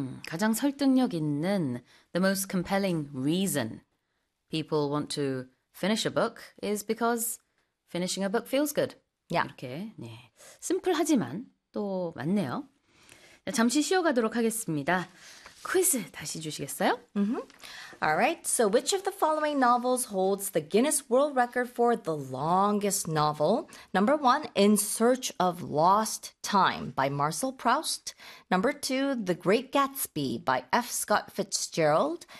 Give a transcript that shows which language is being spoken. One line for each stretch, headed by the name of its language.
Korean: 가장 설득력 있는
English: the most compelling reason people want to finish a book is because finishing a book feels good.
Korean: 이렇게 네. 심플하지만 또 맞네요. 잠시 쉬어가도록 하겠습니다. 퀴즈 다시 주시겠어요?
English: All right. So which of the following novels holds the Guinness World Record for the longest novel? Number one, In Search of Lost Time by Marcel Proust. Number two, The Great Gatsby by F. Scott Fitzgerald.